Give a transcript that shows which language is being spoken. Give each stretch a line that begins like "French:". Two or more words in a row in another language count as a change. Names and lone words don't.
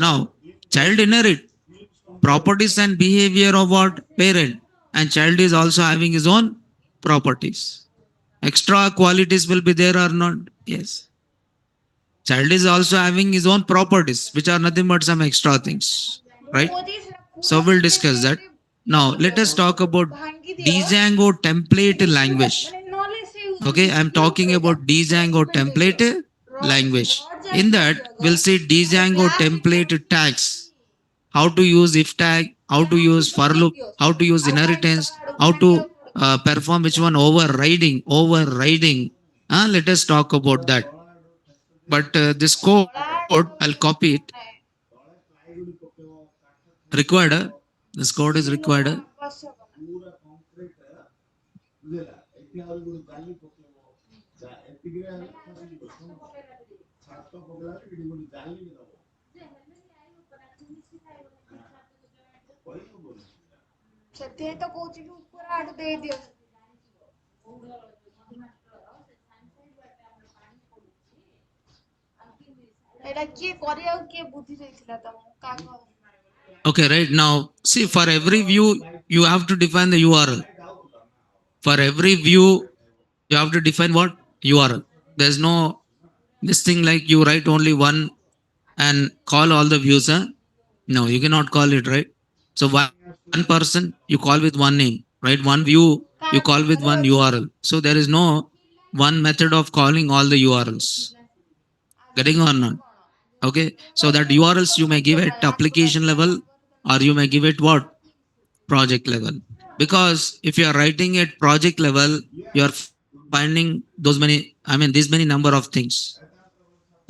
English: Now, child inherit properties and behavior of what? Parent. And child is also having his own properties. Extra qualities will be there or not? Yes. Child is also having his own properties, which are nothing but some extra things.
Odia: ମୁଁ
English: Right?
Odia: କହୁଛି ସେଟା
English: So
Odia: ପୁରା
English: we'll discuss that.
Odia: ସିମେଣ୍ଟ
English: Now
Odia: ଇଏ
English: let us talk about
Odia: ଭାଙ୍ଗି ଦିଅ
English: DJANGO template
Odia: ପୁରା
English: language.
Odia: ମାନେ ନହେଲେ ସେ
English: Okay, I'm
Odia: ଇଏ
English: talking
Odia: ଉପରେ
English: about
Odia: ପୁରା
English: DJANGO
Odia: ସିମେଣ୍ଟ ଦେଇଦିଅ
English: template language.
Odia: ରଡ୍
English: In
Odia: ଜାଷ୍ଟ
English: that,
Odia: କରିଦିଅ
English: we'll see
Odia: ଆଉ
English: DJANGO
Odia: ଗ୍ଲାସ
English: template tags, how to use if tag, how to
Odia: ଗ୍ଲାସ
English: use for
Odia: ଉପରେ
English: loop,
Odia: ଦେଇଦିଅ
English: how to use
Odia: ଆଉ କାଇଁ
English: inheritance,
Odia: ତମ ଆଡୁ
English: how
Odia: ଭାଙ୍ଗିବାକୁ
English: to
Odia: ପଡୁଛି
English: perform which one overriding, overriding. Let us talk about that. But this code, I'll copy it.
Odia: ନାଇଁ
English: Required. This code is
Odia: ସିଏ
English: required.
Odia: ନୁହଁ ଆବଶ୍ୟକ ନାହିଁ ସେଥିପାଇଁ ତ କହୁଛି କି ଉପର ଆଡୁ ଦେଇଦିଅ ଏଇଟା କିଏ କରିବାକୁ କିଏ ବୁଦ୍ଧି ଦେଇଥିଲା ତମକୁ କାହାକୁ
English: Okay, right now, see for every view, you have to define the URL. For every view, you have to define what? URL. There's no this thing like you write only one and call all the views. Huh? No, you cannot call it, right? So one person you call with one name, right? One view you call with one
Odia: କାହା
English: URL.
Odia: ଅଛି
English: So there is no one method of calling all the URLs. Getting or not? Okay. So that URLs you may give at application level or you may give it what? Project level. Because if you are writing at project level, you are finding those many, these many number of things, right?